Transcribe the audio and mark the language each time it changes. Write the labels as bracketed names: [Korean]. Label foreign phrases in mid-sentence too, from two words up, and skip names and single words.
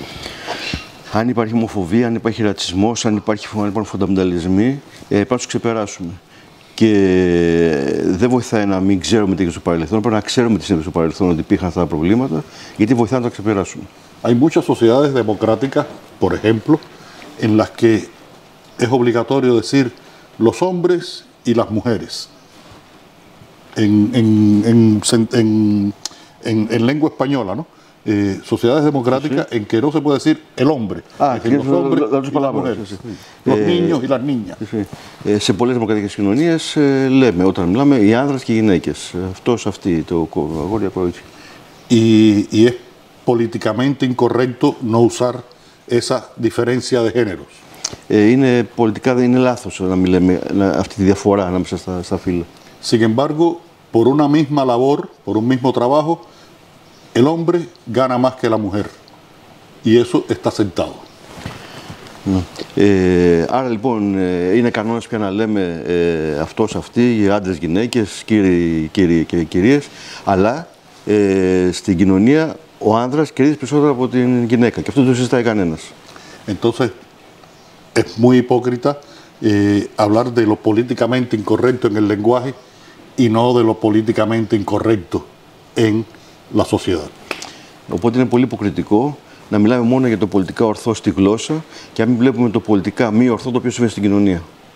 [Greek] Αν υπάρχει ομοφοβία, αν υπάρχει ρατσισμός, αν υπάρχουν φονταμενταλισμοί, πρέπει να τους ξεπεράσουμε. Και δεν βοηθάει να μην ξέρουμε τι έγινε στο παρελθόν, πρέπει να ξέρουμε τι συνέβη στο παρελθόν, ότι υπήρχαν αυτά τα προβλήματα, γιατί βοηθάει να τα ξεπεράσουμε. [Spanish] Hay muchas sociedades democráticas, por ejemplo, en las que es obligatorio decir los hombres y las mujeres. En lengua española, ¿no? Sociedades democráticas en que no se puede decir el hombre, los hombres y las mujeres, los niños y las niñas. [Greek] Σε πολλές δημοκρατικές κοινωνίες λέμε, όταν μιλάμε, οι άνδρες και οι γυναίκες. Αυτός, αυτή, το αγόρια, κορίτσι. [Spanish] Y es políticamente incorrecto no usar esa diferencia de géneros. [Greek] Είναι πολιτικά, δεν είναι λάθος να μιλάμε αυτή τη διαφορά ανάμεσα στα φύλλα. [Spanish] Sin embargo, por una misma labor, por un mismo trabajo, el hombre gana más que la mujer. Y eso está sentado. [Greek] Άρα λοιπόν είναι κανόνας πια να λέμε αυτός, αυτή, οι άντρες, γυναίκες, κύριοι και κυρίες, αλλά στην κοινωνία ο άνδρας κερδίζει περισσότερο από την γυναίκα και αυτό δεν το συζητάει κανένας. [Spanish] Entonces, es muy hipócrita hablar de lo políticamente incorrecto en el lenguaje y no de lo políticamente incorrecto en la sociedad. [Greek] Οπότε είναι πολύ υποκριτικό να μιλάμε μόνο για το πολιτικά ορθό στη γλώσσα και να μην βλέπουμε το πολιτικά μη ορθό το οποίο συμβαίνει στην κοινωνία.